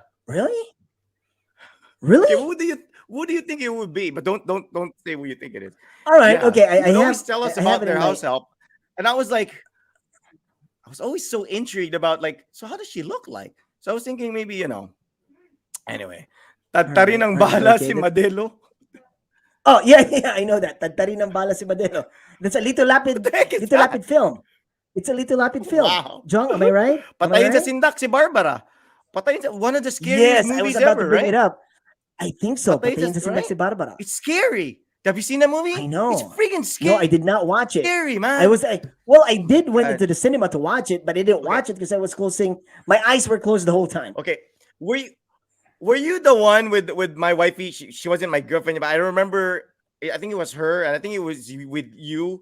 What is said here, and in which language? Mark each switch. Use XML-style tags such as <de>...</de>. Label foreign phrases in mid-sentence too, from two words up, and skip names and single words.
<en>Really? Really? Okay, what do you think it would be? But don't say what you think it is. All right. Yeah. Okay. He would always tell us I about have it their in house my- help, and I was always so intrigued about, like, so how does she look like? So I was thinking maybe, anyway, tatarin ng bala okay, si Madelo. Oh, yeah, I know that. Tatarin ng bala si Madero. That's a Lito Lapid, the heck is Lito that? Lapid film. It's a Lito Lapid film. Wow. John, am I right? Am I Patayin sa right? sindak si Barbara. Patayin sa one of the scariest Yes, I was movies about ever, to bring right? it up. I think so. Patayin Patayin sa sa- sindak si Barbara. It's scary. Have you seen that I movie? It's know. freaking No, I did not watch it. scary, I man. was like, well, I did went Uh, into the cinema to watch it, but I didn't okay, watch it because I was closing. My eyes were closed the whole time. okay. Were you were you the one with my wifey? She wasn't my girlfriend, but I remember. I think it was her, and I think it was with you.</en>